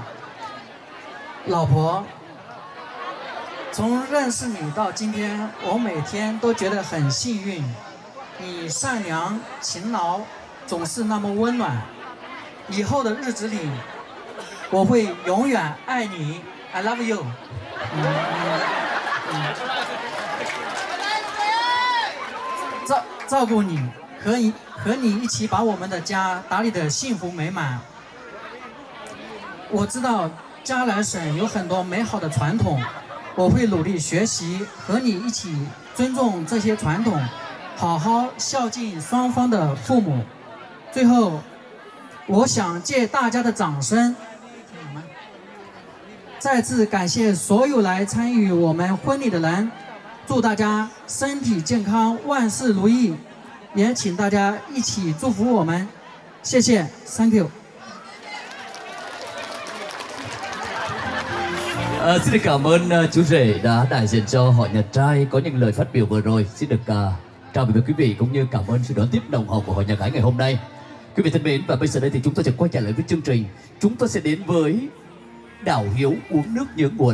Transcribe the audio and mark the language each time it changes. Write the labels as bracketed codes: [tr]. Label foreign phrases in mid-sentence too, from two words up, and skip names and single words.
[zh] 老婆，从认识你到今天，我每天都觉得很幸运。你善良、勤劳，总是那么温暖。以后的日子里，我会永远爱你。 [en] I love you。 [zh] 照顾你，和你一起把我们的家打理得幸福美满。我知道加来省有很多美好的传统，我会努力学习，和你一起尊重这些传统，好好孝敬双方的父母。最后，我想借大家的掌声，再次感谢所有来参与我们婚礼的人，祝大家身体健康，万事如意，也请大家一起祝福我们，谢谢 ， [en] Thank you。 [vi] Xin được cảm ơn chú rể đã đại diện cho họ nhà trai có những lời phát biểu vừa rồi. Xin được chào với quý vị cũng như cảm ơn sự đón tiếp nồng hậu của họ nhà gái ngày hôm nay. Quý vị thân mến, và bây giờ đây thì chúng ta sẽ quay trở lại với chương trình. Chúng ta sẽ đến với đảo hiếu uống nước nhớ nguồn.